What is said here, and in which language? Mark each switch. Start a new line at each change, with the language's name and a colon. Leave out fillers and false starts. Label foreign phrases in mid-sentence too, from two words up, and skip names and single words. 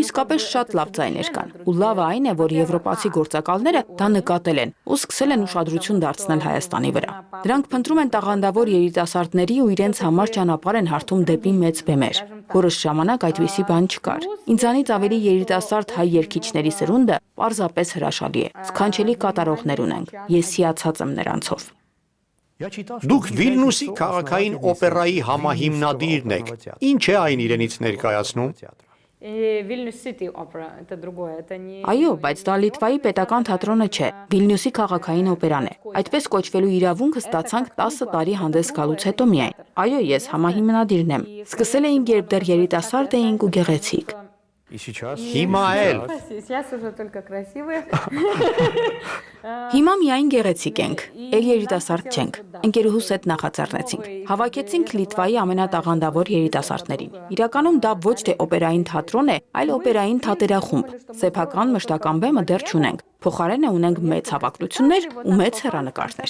Armenian: իսկապես շատ լավ ձայներ կան։ Ու լավը այն է, որ եվրոպացի գործակալները դա նկատել են ու սկսել են ուշադրություն դարձնել Հայաստանի վրա։ Դրանք փնտրում են տաղանդավոր երիտասարդների ու իրենց համար ճանապարհ են հարթում դեպի մեծ բեմեր։ Որոշ ժամանակ այդպիսի բան չկար։ Ինձանից ավելի երիտասարդ հայ երգիչների սերունդը պարզապես հրաշալի է։ Սքանչելի կատարողներ ունենք։ Ես հիացած եմ նրանցով։
Russian: Я читал, что
Armenian: Դուք
Russian: в
Armenian: Վիլնյուսի
Russian: Китае
Armenian: քաղաքային օպերայի համահիմնադիրն եք։ Ինչ է այն իրենից ներկայացնում։
Russian: И Vilnius City Opera, это другое, это не.
Armenian: Այո, բայց դա Լիտվայի պետական թատրոնը չէ, Վիլնյուսի քաղաքային օպերան է։ Այդպես կոչվելու իրավունքը ստացանք 10 տարի հանդես գալուց հետո միայն։ Այո, ես համահիմնադիրն եմ։ Սկսել էինք, երբ դեռ երիտասարդ էինք ու գեղեցիկ։
Russian: И сейчас...
Armenian: Հիմա էլ
Russian: Сейчас уже только красивые.
Armenian: Հիմա միայն գեղեցիկ ենք, ել երիտասարդ չենք։ Ընկերուհուս հետ նախաձեռնեցինք։ Հավաքեցինք Լիտվայի ամենատաղանդավոր երիտասարդներին։ Իրականում դա ոչ թե օպերային թատրոն է, այլ օպերային թատերախումբ։ Սեփական մշտական բեմը դեռ չունենք։ Փոխարենը ունենք մեծ հավաքություններ ու մեծ հեռանկարներ։